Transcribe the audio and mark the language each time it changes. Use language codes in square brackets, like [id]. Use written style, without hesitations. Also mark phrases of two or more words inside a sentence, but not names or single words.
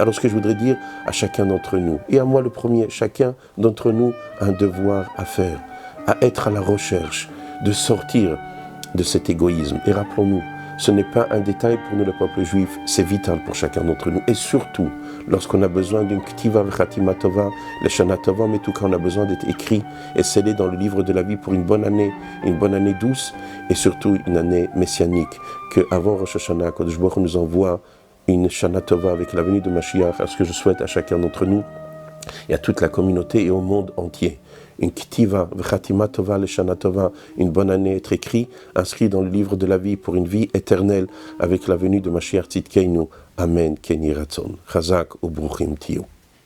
[fr] Alors ce que je voudrais dire à chacun d'entre nous, et à moi le premier, chacun d'entre nous a un devoir à faire, à être à la recherche de sortir de cet égoïsme. Et rappelons-nous, ce n'est pas un détail pour nous le peuple juif, c'est vital pour chacun d'entre nous. Et surtout, lorsqu'on a besoin d'une [he] כתיבה וחתימה טובה, לשנה טובה, [fr] mais tout cas on a besoin d'être écrit et scellé dans le livre de la vie pour une bonne année douce, et surtout une année messianique, que avant Rosh Hashanah, [he] קדוש ברוך הוא [fr] nous envoie une [he] שנה טובה [fr] avec la venue de Mashiach, à ce que je souhaite à chacun d'entre nous et à toute la communauté et au monde entier. [he] Une כתיבה, וחתימה טובה, לשנה טובה, [fr] une bonne année, être écrit, inscrit dans le livre de la vie pour une vie éternelle avec la venue de [he] משיח צדקנו. אמן, כן יהי רצון. חזק וברוכים תהיו.